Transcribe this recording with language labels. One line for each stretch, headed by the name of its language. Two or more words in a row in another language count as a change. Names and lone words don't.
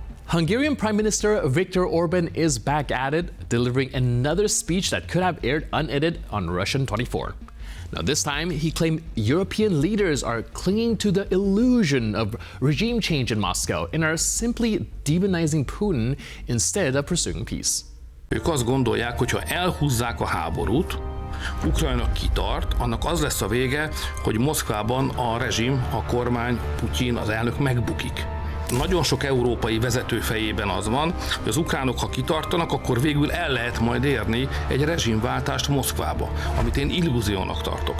English: Hungarian Prime Minister Viktor Orbán is back at it, delivering another speech that could have aired unedited on Russian 24. Now this time, he claimed European leaders are clinging to the illusion of regime change in Moscow and are simply demonizing Putin instead of pursuing peace.
Hungarian: Ők azt gondolják, hogy ha elhúzzák a háborút, Ukrajna kitart, annak az lesz a vége, hogy Moszkvában a rezsim, a kormány, Putyin, az elnök megbukik. Nagyon sok európai vezető fejében az van, hogy az ukránok, ha kitartanak, akkor végül el lehet majd érni egy rezsimváltást Moszkvába, amit én illúziónak tartok.